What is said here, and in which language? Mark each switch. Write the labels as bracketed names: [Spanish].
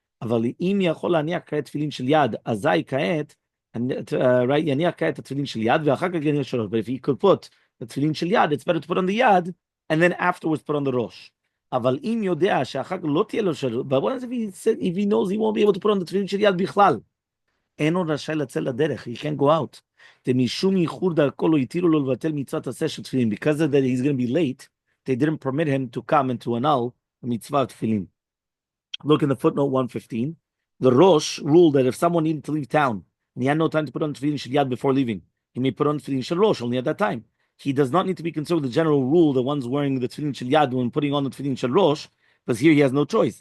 [Hebrew] אבל אם יכול להניח כעת תפילין של יד, אזי כעת, יניח כעת התפילין של יד, ואחר כך יניח של ראש. [English] But if he could put the תפילין של יד, it's better to put on the יד, and then afterwards put on the ראש. [Hebrew] אבל אם יודע שאחר כך לא תהיה לו של ראש, [English] but what if he knows he won't be able to put on the [Hebrew] תפילין של יד בכלל? אין עוד רשאי לצאת לדרך, [English] he can't go out. [Hebrew] משום ייחור דרכו לא התירו לו לבטל מצוות עשה של תפילין. [English] Because of that he's going to be late, they didn't permit him to come and to annul the mitzvah of tefillin. Look in the footnote 115. The Rosh ruled that if someone needed to leave town, and he had no time to put on tefillin shel yad before leaving, he may put on tefillin shel rosh only at that time. He does not need to be concerned with the general rule that one's wearing the tefillin shel yad when putting on the tefillin shel rosh, because here he has no choice.